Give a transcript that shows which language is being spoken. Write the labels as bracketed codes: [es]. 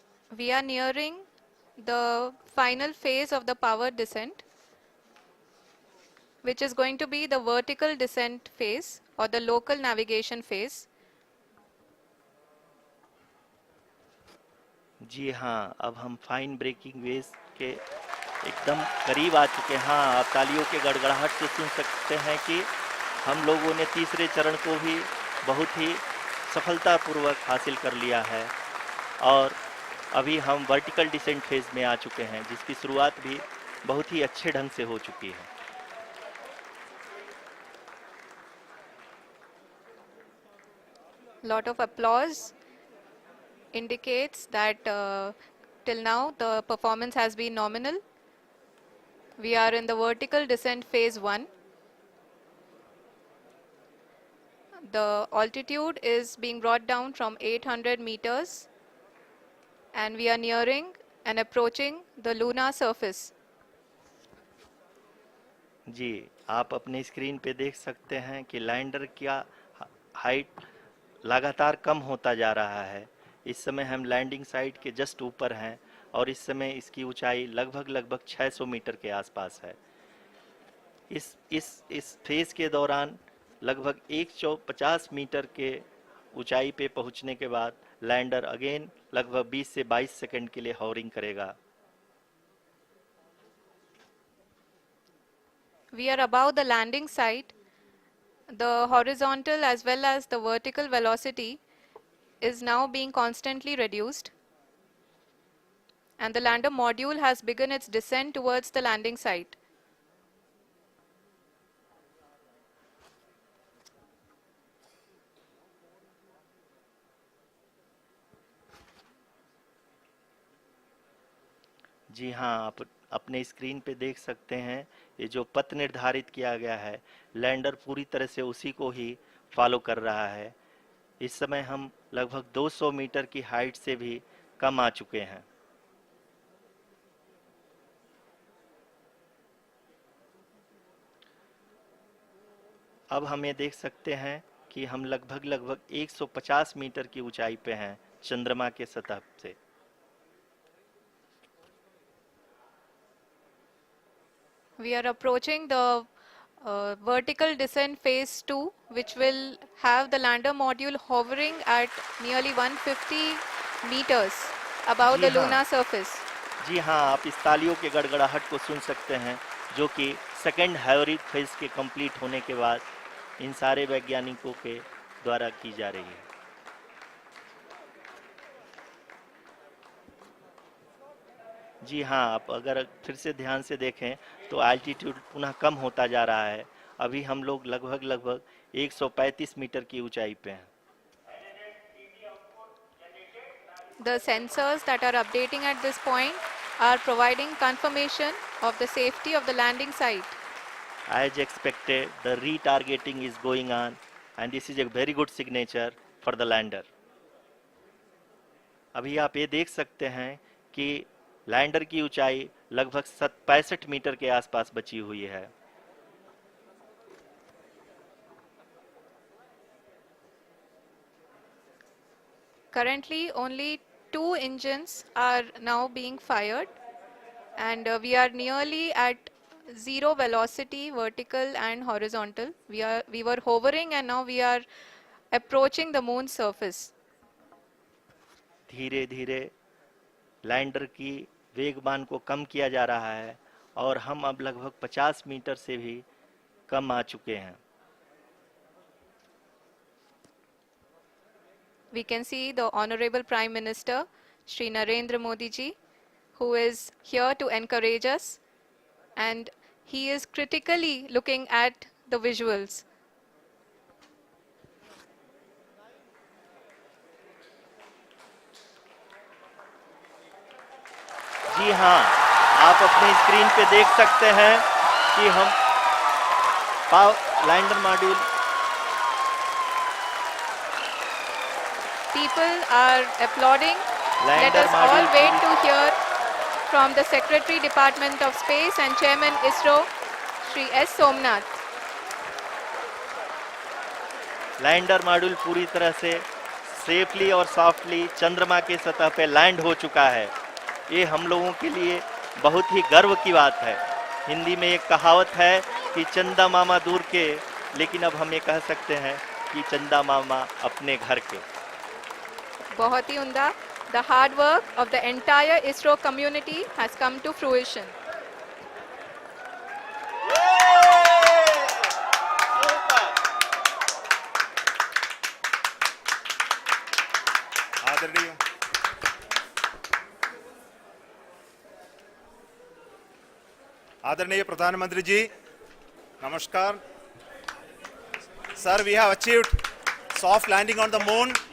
[en] We are nearing the final phase of the power descent, which is going to be the vertical descent phase or the local navigation phase. [hi] जी हाँ, अब हम fine breaking wave के एकदम करीब आ चुके हैं। हाँ, आप तालियों के गड़गड़ाहट से सुन सकते हैं कि हम लोगों ने तीसरे चरण को भी बहुत ही सफलतापूर्वक हासिल कर लिया है और अभी हम वर्टिकल डिसेंट फेज में आ चुके हैं, जिसकी शुरुआत भी बहुत ही अच्छे ढंग से हो चुकी है। [en] Lot of applause indicates that till now the performance has been nominal. We are in the vertical descent phase 1. The altitude is being brought down from 800 meters, and we are nearing and approaching the lunar surface. [hi] जी, आप अपने screen पे देख सकते हैं कि lander का height लगातार कम होता जा रहा है। इस समय हम लैंडिंग साइट के जस्ट ऊपर हैं और इस समय इसकी ऊंचाई लगभग लगभग 600 मीटर के आसपास है। इस फेज के दौरान लगभग 150 मीटर के ऊंचाई पे पहुंचने के बाद लैंडर अगेन लगभग 20 से 22 सेकंड के लिए हॉवरिंग करेगा। [en] We are above the landing site. The horizontal as well as the vertical velocity is now being constantly reduced, and the lander module has begun its descent towards the landing site. [hi] जी हाँ, आप अपने screen पे देख सकते हैं, ये जो पथ निर्धारित किया गया है, लैंडर पूरी तरह से उसी को ही फॉलो कर रहा है। इस समय हम लगभग 200 मीटर की हाइट से भी कम आ चुके हैं। अब हम ये देख सकते हैं कि हम लगभग 150 मीटर की ऊंचाई पे हैं चंद्रमा के सतह से। [en] We are approaching the vertical descent phase 2, which will have the lander module hovering at nearly 150 meters above [hi] ji [en] the [hi] हाँ, [en] lunar surface. [hi] जी हाँ, आप इस तालियों के गड़गड़ाहट को सुन सकते हैं, जो कि सेकंड हाइब्रिड फेज के कंप्लीट होने के बाद इन सारे वैज्ञानिकों के द्वारा की जा रही है। जी हाँ, आप अगर फिर से ध्यान से देखें तो एल्टीट्यूड पुनः कम होता जा रहा है। अभी हम लोग लगभग 135 मीटर की ऊंचाई पे हैं। [en] The sensors that are updating at this point are providing confirmation of the safety of the landing site. As expected, the retargeting is going on, and this is a very good signature for the lander. [hi] अभी आप ये देख सकते हैं कि lander की ऊंचाई लगभग 65 मीटर के आसपास बची हुई है। [en] Currently, only two engines are now being fired, and we are nearly at zero velocity, vertical and horizontal. We were hovering, and now we are approaching the moon's surface. [hi] धीरे धीरे लैंडर की वेगमान को कम किया जा रहा है और हम अब लगभग 50 मीटर से भी कम आ चुके हैं। [en] We can see the Honorable Prime Minister, Shri Narendra Modi ji, who is here to encourage us, and he is critically looking at the visuals. [hi] जी हाँ, आप अपने स्क्रीन पे देख सकते हैं कि हम lander module [en] People are applauding. Let [hi] lander [en] us all [hi] module [en] wait to hear from the Secretary Department of Space and Chairman ISRO, Shri S. Somnath. [hi] Lander module पूरी तरह से सेफली और सॉफ्टली चंद्रमा के सतह पे लैंड हो चुका है। ये हम लोगों के लिए बहुत ही गर्व की बात है। हिंदी में एक कहावत है कि चंदा मामा दूर के, लेकिन अब हम ये कह सकते हैं कि चंदा मामा अपने घर के। बहुत ही उम्दा. [en] The hard work of the entire ISRO community has come to fruition. [hi] आदरणीय आदरणीय प्रधानमंत्री जी, नमस्कार sir. [en] We have achieved soft landing on the moon.